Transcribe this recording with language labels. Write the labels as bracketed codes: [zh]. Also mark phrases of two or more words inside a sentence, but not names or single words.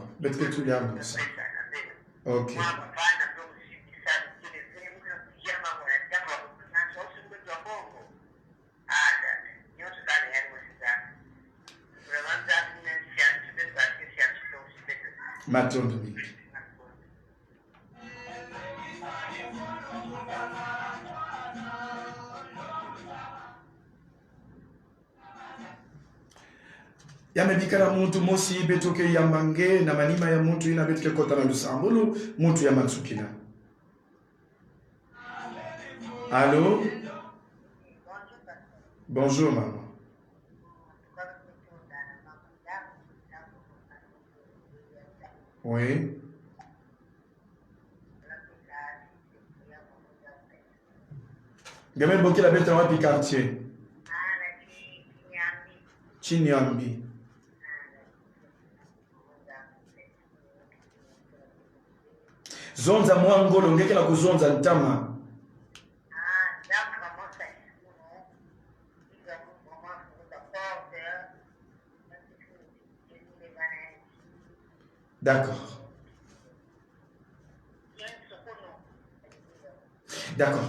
[fr] Peut-être que tu l'as vu ça. Ok. Maintenant, [ktu] yamebikala muntu mosi betoke ya mange na manima ya muntu ina betike kota na lusambulu muntu ya matsukina. [fr] Allô? Bonjour maman. Oui. [ktu] Gamen boki la bête en wapi quartier. Chinyambi. Zonza mwangolo ngeke la kuzonza ntama. [fr] D'accord. D'accord.